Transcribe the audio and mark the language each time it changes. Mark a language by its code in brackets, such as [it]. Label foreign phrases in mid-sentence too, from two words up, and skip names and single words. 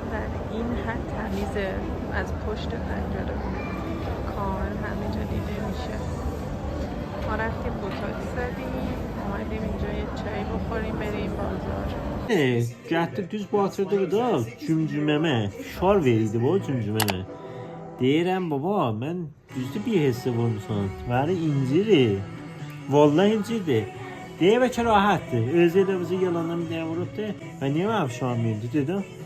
[fa] در این حد تمیزه، از پشت پنجره کامل همه جا دیده میشه. ما رفتیم بوتاکس زدیم، اومدیم اینجا یه چای بخوریم بریم بازار. [az] Gətirib düz batırdı da cümcüməmə şal verirdi bu cümcüməmə. Deyirəm baba, mən düzdür bir hissə vurmuşam. Vəli inciri. Vallahi incirdi. Deyə bəlkə rahatdır. Özü də bizi yalandan bir dəyə vurubdu. Və niyə mənim şal verdi dedim.